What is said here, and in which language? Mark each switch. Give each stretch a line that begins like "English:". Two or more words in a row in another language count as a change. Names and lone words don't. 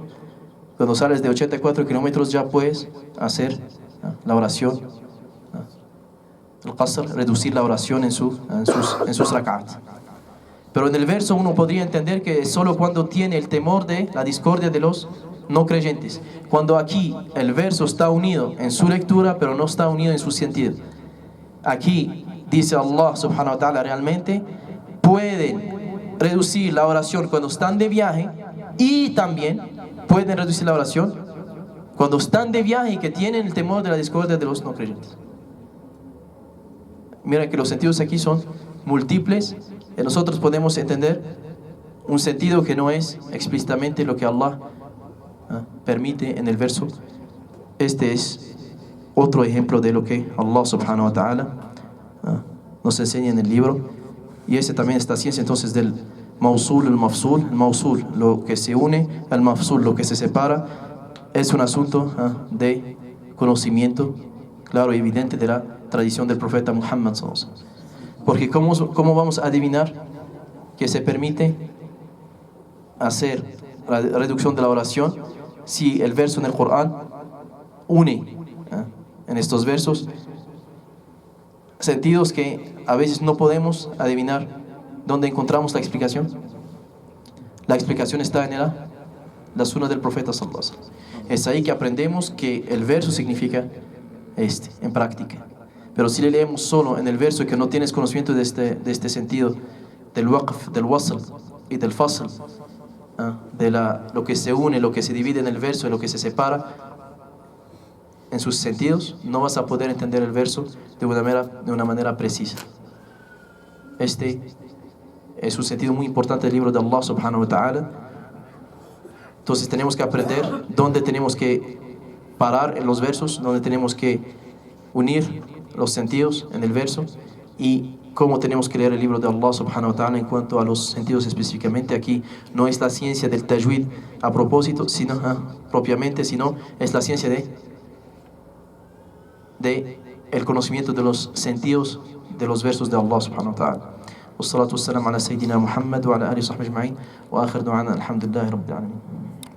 Spanish: Cuando sales de 84 kilómetros ya puedes hacer la oración, el qasr, reducir la oración en sus rak'at. Pero en el verso uno podría entender que es solo cuando tiene el temor de la discordia de los no creyentes, cuando aquí el verso está unido en su lectura pero no está unido en su sentido. Aquí dice Allah
Arabic: سبحانه وتعالى:
Spanish: realmente pueden reducir la oración cuando están de viaje, y también pueden reducir la oración cuando están de viaje y que tienen el temor de la discordia de los no creyentes. Mira que los sentidos aquí son múltiples y nosotros podemos entender un sentido que no es explícitamente lo que Allah permite en el verso. Este es otro ejemplo de lo que Allah
Arabic: سبحانه وتعالى
Spanish: nos enseña en el libro. Y ese también está ciencia entonces del mausul, el mafsul. El mausul, lo que se une, el mafsul, lo que se separa, es un asunto de conocimiento claro y evidente de la tradición del profeta Muhammad
Arabic: صلى الله عليه وسلم.
Spanish: Porque ¿cómo vamos a adivinar que se permite hacer la reducción de la oración si el verso en el Corán une en estos versos sentidos que a veces no podemos adivinar dónde encontramos la explicación? La explicación está en la sunna del profeta
Arabic: صلى الله عليه وسلم.
Spanish: Es ahí que aprendemos que el verso significa en práctica. Pero si le leemos solo en el verso y que no tienes conocimiento de este sentido del waqf, del wasl y del fasl, de lo que se une, lo que se divide en el verso y lo que se separa en sus sentidos, no vas a poder entender el verso de una manera precisa. Este es un sentido muy importante del libro de Allah
Arabic: سبحانه وتعالى.
Spanish: Entonces tenemos que aprender dónde tenemos que parar en los versos, dónde tenemos que unir los sentidos en el verso y cómo tenemos que leer el libro de Allah
Arabic: سبحانه وتعالى
Spanish: en cuanto a los sentidos específicamente. Aquí no es la ciencia del tajwid a propósito, sino propiamente, sino es la ciencia de el conocimiento de los sentidos de los versos de Allah
Arabic: سبحانه وتعالى. والصلاة والسلام على سيدنا محمد وعلى آله وصحبه أجمعين وآخر دعوانا الحمد لله رب العالمين.